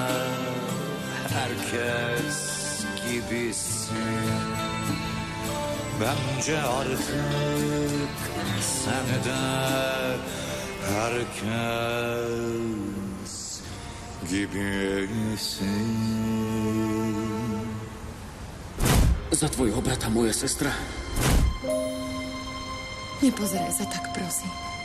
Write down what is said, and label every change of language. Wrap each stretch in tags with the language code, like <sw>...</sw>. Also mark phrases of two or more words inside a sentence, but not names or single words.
<tr>herkes gibisin bence artık sen de herkes gibisin.</tr> <sk>Za tvojho brata moja sestra. Nepozeraj sa tak, prosím.</sk>